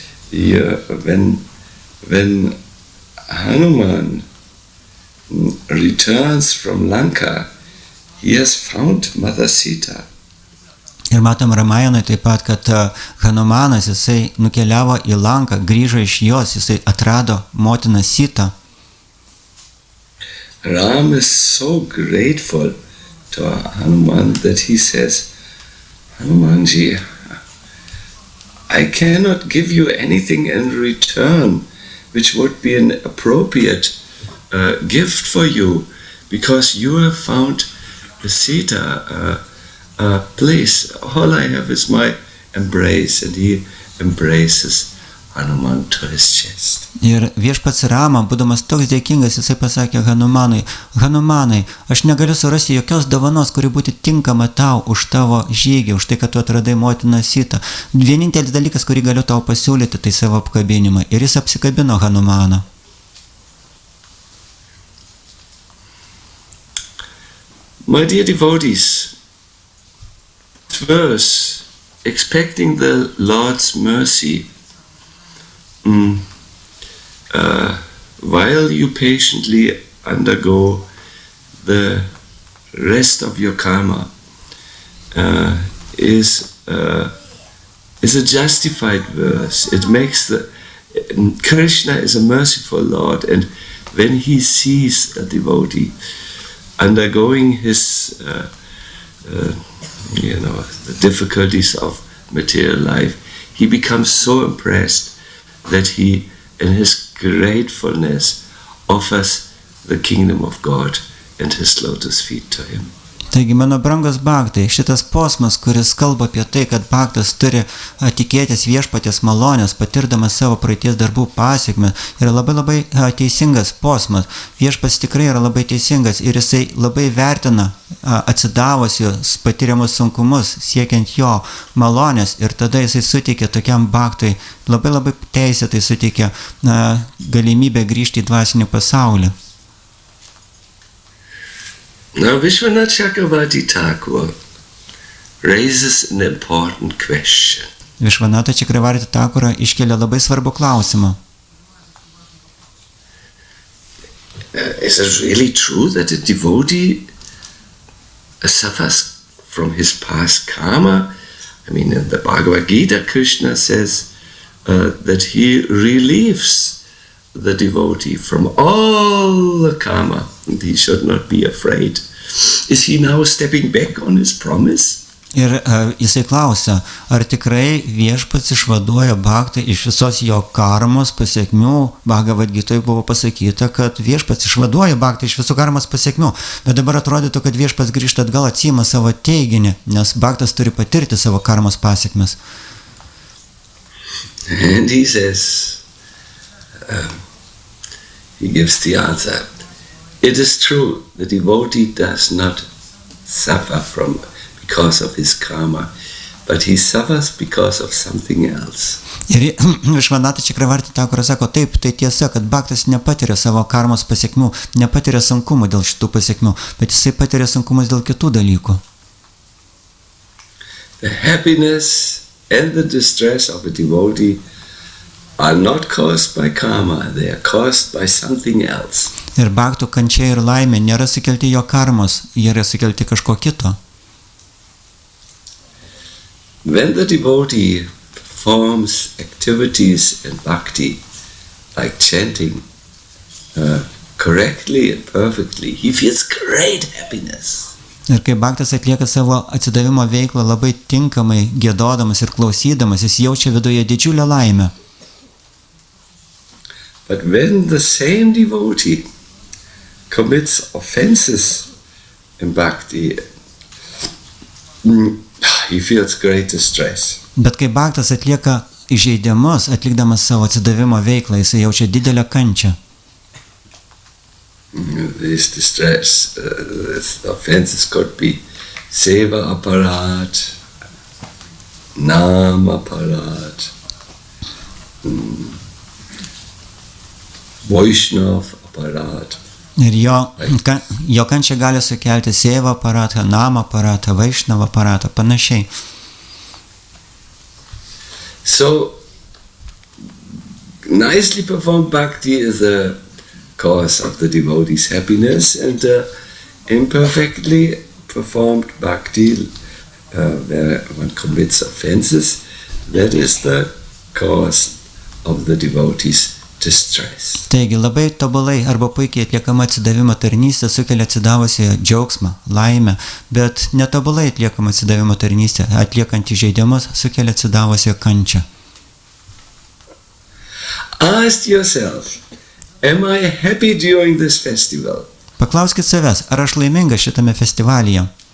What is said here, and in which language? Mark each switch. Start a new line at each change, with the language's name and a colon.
English: Here, when Hanuman returns from Lanka, he has found Mother Sita.
Lithuanian: Ir matom Ramajanui taip pat, kad Hanumanas, jisai nukeliavo į Lanką, grįžo iš jos, jisai atrado motiną Sitą.
English: Ram is so grateful to Hanuman that he says, Hanumanji, I cannot give you anything in return which would be an appropriate gift for you, because you have found the Sita place. All I have is my embrace, and he embraces Hanuman to his chest.
Lithuanian: Ir viešpats Rama, būdamas toks dėkingas, jisai pasakė Hanumanui, Hanumanai, aš negaliu surasti jokios dovanos, kuri būtų tinkama tau už tavo žygį, už tai, kad tu atradai motiną Sitą. Vienintelis dalykas, kurį galiu tau pasiūlyti, tai savo apkabinimą. Ir jis apsikabino Hanumaną.
English: My dear devotees, this verse, expecting the Lord's mercy, while you patiently undergo the rest of your karma, is a justified verse. It makes Krishna is a merciful Lord, and when he sees a devotee undergoing his the difficulties of material life, he becomes so impressed that he, in his gratefulness, offers the kingdom of God and his lotus feet to him.
Lithuanian: Taigi, mano brangus bhaktai, šitas posmas, kuris kalba apie tai, kad bhaktas turi tikėtis viešpaties malonės, patirdamas savo praeities darbų pasiekmes, yra labai teisingas posmas. Viešpats tikrai yra labai teisingas ir jisai labai vertina atsidavusius patiriamus sunkumus, siekiant jo malonės, ir tada jisai suteikia tokiam bhaktui, labai teisėtai suteikia galimybę grįžti į dvasinį pasaulį.
English: Now, Vishwanath Chakravarti Thakur raises an important question.
Lithuanian: Višvanatha Chakravarti Thakur iškelia labai svarbų klausimą.
English: Is it really true that a devotee suffers from his past karma? I mean, in the Bhagavad Gita, Krishna says that he relieves the devotee from all the karma, and he should not be afraid. Is he now stepping back on his promise?
Lithuanian: Ir jisai klausia, ar tikrai viešpats išvaduoja bhaktą iš visos jo karmos pasiekmių. Bhagavad Gitoje buvo pasakyta, kad viešpats išvaduoja bhaktą iš visų karmos pasiekmių, bet dabar atrodytų, kad viešpats grįžta atgal, atsiima savo teiginį, nes bhaktas turi patirti savo karmos pasiekmes.
English: And he says, he gives the answer. It is true, the devotee does not suffer because of his karma, but he suffers because of something else.
Lithuanian: Ir Višvanatha Chakravarti Thakur sako, taip, tai tiesa, kad bhaktas nepatiria savo karmos pasiekmių, nepatiria sunkumų dėl šitų pasiekmių, bet jisai patiria sunkumus dėl kitų dalykų.
English: The happiness and the distress of a devotee are not caused by karma, they are caused by something else.
Lithuanian: Ir bhaktų kančia ir laimė nėra sukelti jo karmos, jie yra sukelti kažko kito.
English: When the devotee performs activities in bhakti, like chanting, correctly and perfectly, he feels great happiness.
Lithuanian: Ir kai bhaktas atlieka savo atsidavimo veiklą labai tinkamai, giedodamas ir klausydamas, jis jaučia viduje didžiulę laimę.
English: But when the same devotee commits offenses in bhakti, he feels great distress.
Lithuanian: Bet kai bhaktas atlieka įžeidimus, atlikdamas savo atsidavimo veiklą, jis jaučia didelę kančią.
English: This distress, this offenses could be seva aparat, nam aparat, Vaishnav aparat.
Lithuanian: Ir jo kančia gali sukelti seva aparatą, nama aparatą, vaišnava aparatą, panašiai.
English: So, nicely performed bhakti is a cause of the devotee's happiness, and imperfectly performed bhakti, where one commits offenses, that is the cause of the devotee's distress.
Lithuanian: Taigi labai tobulai arba puikiai atliekama atsidavimo tarnystė sukelia atsidavusią džiaugsmą, laimę, bet netobulai atliekama atsidavimo tarnystė, atliekant įžeidimus, sukelia atsidavusią kančią.
English: Ask yourself, am I happy during this festival?
Lithuanian: Paklauskit savęs, ar aš laimingas šitame festivalyje?